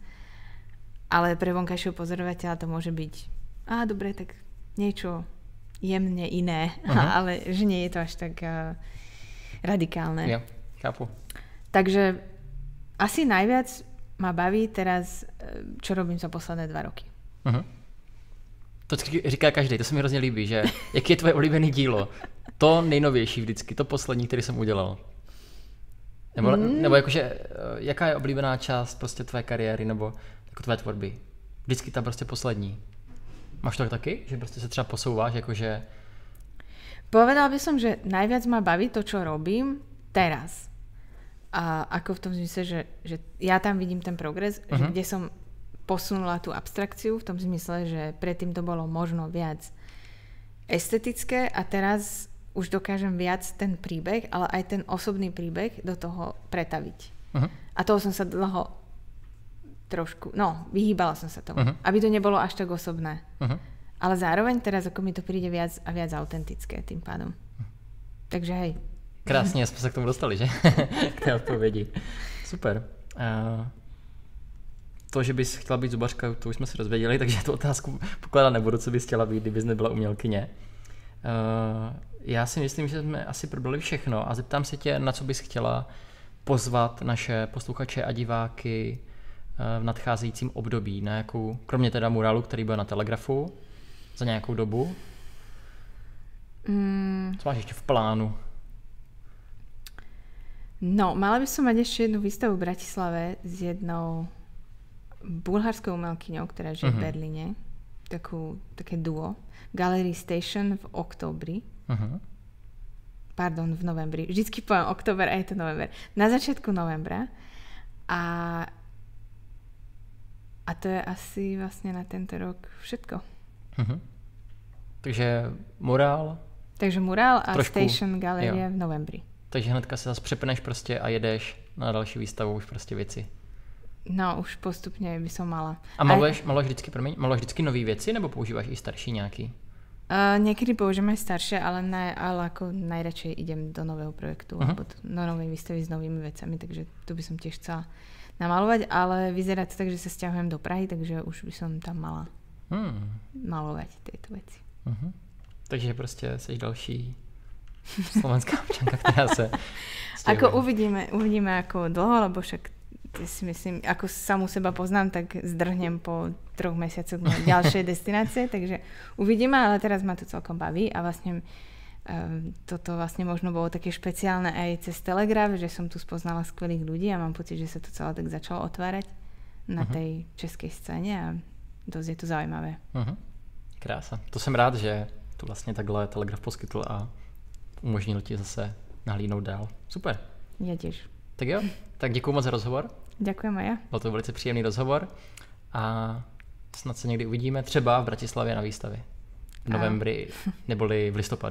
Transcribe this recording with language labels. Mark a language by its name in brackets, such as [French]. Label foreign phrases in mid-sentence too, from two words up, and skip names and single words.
[Slovak] Ale pre vonkajšieho pozorovateľa to môže byť dobre, tak niečo jemne iné, ale že nie je to až tak radikálne. Ja, chápu. Takže asi najviac ma baví teraz, čo robím za posledné 2 roky. [Czech] To říká každý, to se mi hrozně líbí, že jaký je tvoje oblíbený dílo? To nejnovější vždycky, to poslední, který jsem udělal. Nebo jakože, jaká je oblíbená část prostě tvé kariéry nebo jako tvé tvorby? Vždycky ta prostě poslední. Máš to taky? Že prostě se třeba posouváš, jakože... [Slovak] Povedala by som, že najviac ma baví to, čo robím teraz. A ako v tom zmysle, že ja tam vidím ten progres, že kde som posunula tú abstrakciu, v tom zmysle, že predtým to bolo možno viac estetické a teraz už dokážem viac ten príbeh, ale aj ten osobný príbeh do toho pretaviť. A toho som sa dlho trošku, vyhýbala som sa tomu, aby to nebolo až tak osobné. Ale zároveň teraz ako mi to príde viac a viac autentické tým pádom. Takže hej. [Czech] Krásně jsme se k tomu dostali, že? K té odpovědi. Super. To, že bys chtěla být zubařka, to už jsme se dozvěděli, takže tu otázku pokládat nebudu, co bys chtěla být, kdybys nebyla umělkyně. Já si myslím, že jsme asi probrali všechno a zeptám se tě, na co bys chtěla pozvat naše posluchače a diváky v nadcházejícím období, na jakou, kromě teda murálu, který byl na Telegrafu, za nějakou dobu. Co máš ještě v plánu? [Slovak] No, mala by som mať ešte jednu výstavu v Bratislave s jednou bulharskou umelkyňou, ktorá žije v Berlíne. Také duo. Gallery Station v októbri. Pardon, v novembri. Vždycky poviem október a je to november. Na začiatku novembra. A to je asi vlastne na tento rok všetko. Takže murál. Takže murál a trošku, Station Galerie v novembri. [Czech] Takže hnedka se zase přepneš prostě a jedeš na další výstavu už prostě věci. [Slovak] No, už postupně by som mala. [Czech] A maluješ vždycky nový věci, nebo používáš i starší nějaký? [Slovak] Niekedy použijem aj staršie, ale ako najradšej idem do nového projektu alebo do novej výstavy s novými vecami, takže tu by som tiež chcela namalovať, ale vyzerá to tak, že sa sťahujem do Prahy, takže už by som tam mala malovať tieto veci. [Czech] Takže prostě jsi další slovenská občanka, která se stěhuje. [Slovak] Ako uvidíme ako dlho, lebo však si myslím, ako samu seba poznám, tak zdrhnem po 3 mesiacoch na ďalšie destinácie, takže uvidíme, ale teraz ma to celkom baví a vlastne toto vlastne možno bolo také špeciálne aj cez Telegraf, že som tu spoznala skvelých ľudí a mám pocit, že sa to celé tak začalo otvárať na tej českej scéne a dosť je to zaujímavé. [Czech] Krása. To jsem rád, že to vlastně takhle Telegraf poskytl a umožnil ti zase nahlídnout dál. Super. [Slovak] Ja tiež. [Czech] Tak jo, tak děkuju moc za rozhovor. [Slovak] Ďakujem aj ja. [Czech] Byl to velice příjemný rozhovor a snad se někdy uvidíme třeba v Bratislavě na výstavě. [Slovak] V novembri neboli [Czech] v listopadu.